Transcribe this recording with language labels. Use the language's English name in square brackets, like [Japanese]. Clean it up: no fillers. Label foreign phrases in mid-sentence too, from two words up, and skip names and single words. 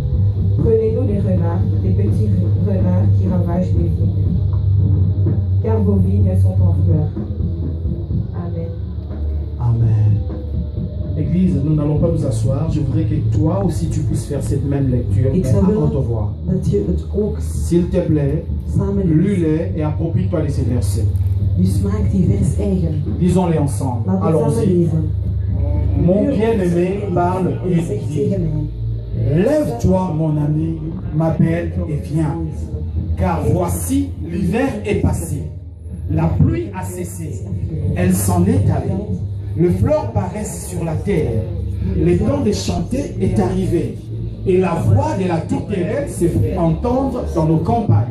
[French] Prenez-nous les renards, les petits renards qui ravagent les vignes, car vos vignes sont en fleurs. Amen. Amen. Église, nous n'allons pas nous asseoir. Je voudrais que toi aussi tu puisses faire cette même lecture, [Dutch] Ik [French] mais [Dutch] zou [French] à [Dutch] willen [French] haute voix. [Dutch] dat je het ook [French] S'il te plaît, [Dutch] samen leest. [French] lis-les et approprie-toi de ces versets. [Dutch] Dus maak die vers eigen. [French] Lisons-les ensemble. [Dutch] Laten we het samen [French] Allons-y. [Dutch] lezen. [French] Mon bien-aimé parle [Dutch] En [French] et [Dutch] zegt dit, tegen mij. [French] lève-toi mon ami, ma belle, et viens. Car voici, l'hiver est passé. La pluie a cessé. Elle s'en est allée. Les fleurs paraissent sur la terre. Le temps de chanter est arrivé. Et la voix de la tourterelle se fait entendre dans nos campagnes.